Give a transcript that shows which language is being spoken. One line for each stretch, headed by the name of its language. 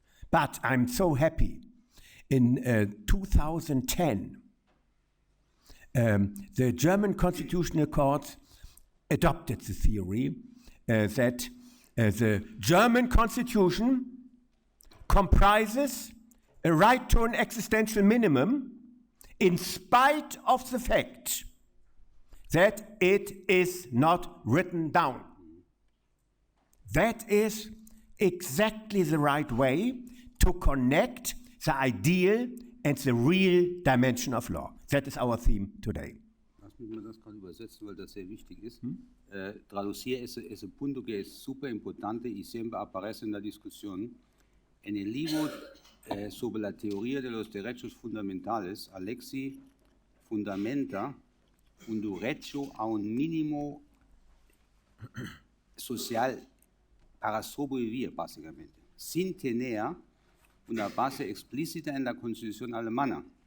English: But I'm so happy. In 2010, the German Constitutional Court adopted the theory that the German Constitution comprises a right to an existential minimum in spite of the fact that it is not written down. That is exactly the right way to connect the ideal and the real dimension of law. That is our theme today.
German: Lass mich mal das gerade übersetzen, weil das sehr wichtig ist.
Portuguese: Traduzir esse
Spanish: punto que es super importante y siempre aparece en la discusión. En el libro sobre la teoría de los derechos fundamentales, Alexy fundamenta un derecho a un mínimo social para sobrevivir, básicamente, sin tener una base explícita en la Constitución alemana.